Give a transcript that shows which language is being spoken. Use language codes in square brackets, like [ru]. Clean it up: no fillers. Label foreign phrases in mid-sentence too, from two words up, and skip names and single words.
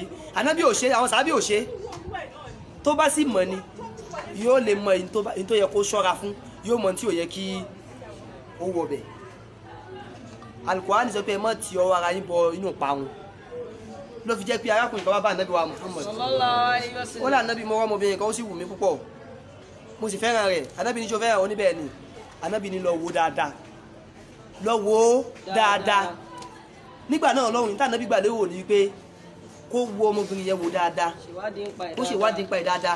[yo] Ànábì ò ṣe, àwọn sàábì ò ṣe. Tó bá sì mọ̀ ni yóò lè mọ èyí tó yẹ kó ṣọ́ra fún, yóò mọ tí ò yẹ kí ó wọ̀ bẹ̀. Al-Qur'an sọ pé ẹ má ti ọwọ́ ara yín bọ inú parun. Ló fi jẹ́ pé arákùnrin kan wá bá Ànábì wa Muhammad. [ar] صلى الله عليه وسلم. [yo] Ó lá Ànábì mọ́ ọmọbìnrin kan ó sì wù mí púpọ̀, mo sì fẹ́ràn rẹ̀. Ànábì ní ṣó fẹ́ràn oníbẹ̀ ni. Ànábì ní lọ wò dáadáa, lọ wò dáadáa. Nígbà náà Ọlọ́run tí Ànábì gbà lérò ní pé kó wo ọmọbìnrin yẹn wò dáadáa, ó ṣe ìwádìí nípa ẹ̀ dáadáa.